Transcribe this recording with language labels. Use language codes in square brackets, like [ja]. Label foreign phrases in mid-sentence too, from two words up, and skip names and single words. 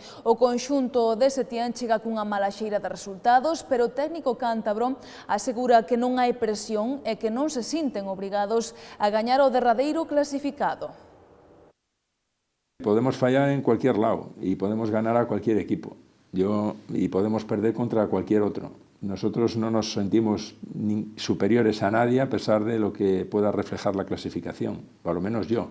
[gl] O conxunto de Setién chega cunha mala xeira de resultados, pero o técnico cántabro asegura que non hai presión e que non se sinten obrigados a gañar o derradeiro clasificado. [es] Podemos fallar en cualquier lado y podemos ganar a cualquier equipo y podemos perder contra cualquier otro. Nosotros no nos sentimos superiores a nadie a pesar de lo que pueda reflejar la clasificación, por lo menos yo.